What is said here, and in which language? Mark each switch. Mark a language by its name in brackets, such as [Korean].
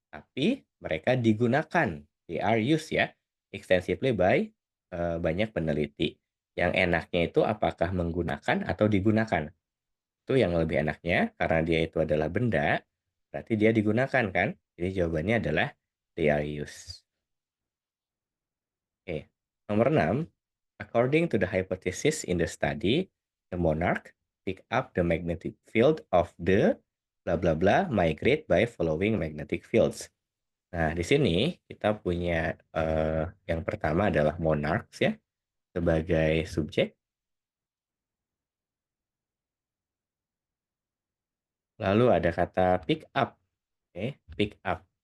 [Indonesian] tapi mereka digunakan, [English] they are used [Indonesian] ya, [English] extensively by [Indonesian] banyak peneliti. Yang enaknya itu apakah menggunakan atau digunakan. Itu yang lebih enaknya karena dia itu adalah benda, berarti dia digunakan kan? Jadi jawabannya adalah [English] they are used. [Indonesian] Oke. [English] Nomor 6, according to the hypothesis in the study, the monarch pick up the magnetic field of the bla bla bla migrate by following magnetic fields. [Indonesian] Nah, di sini kita punya yang pertama adalah monarchs ya sebagai subjek. Lalu ada kata pick up. Oke, pick up.